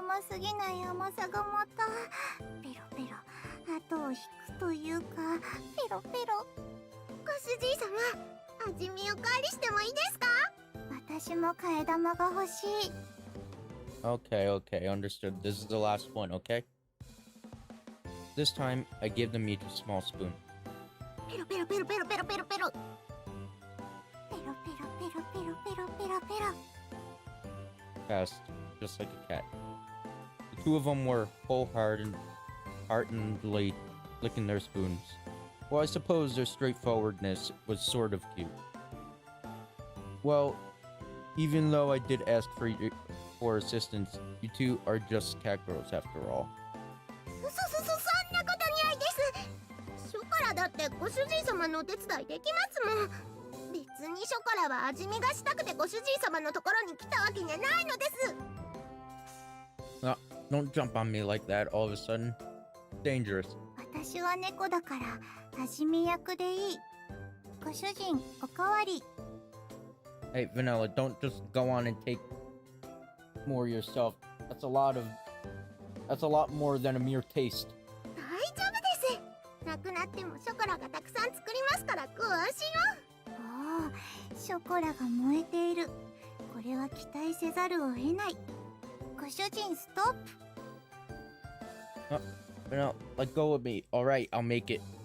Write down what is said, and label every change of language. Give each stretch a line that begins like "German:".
Japanese: すぎない甘さがまたペロペロ後を引くというかペロペロ。ご主人様、味見おかわりしてもいいですか？私も替え玉が欲しい。
English: Okay, understood. This is the last one, okay? This time, I give them each a small spoon.
Japanese: ペロペロペロペロペロペロペロペロペロペロペロペロペロペロペロ。
English: Fast, just like a cat. The two of them were wholeheartedly licking their spoons. Well, I suppose their straightforwardness was sort of cute. Well, even though I did ask for assistance, you two are just cat girls after all.
Japanese: そんなことないです。ショコラだってご主人様のお手伝いできますもん。別にショコラは味見がしたくてご主人様のところに来たわけじゃないのです。
English: Don't jump on me like that all of a sudden. Dangerous.
Japanese: 私は猫だから味見役でいい。ご主人、おかわり。
English: Hey, Vanilla, don't just go on and take more yourself. That's a lot more than a mere taste.
Japanese: 大丈夫です。なくなってもショコラがたくさん作りますからご安心を。おお、ショコラが燃えている。これは期待せざるを得ない。ご主人、ストップ。
English: No, let go of me. Alright, I'll make it.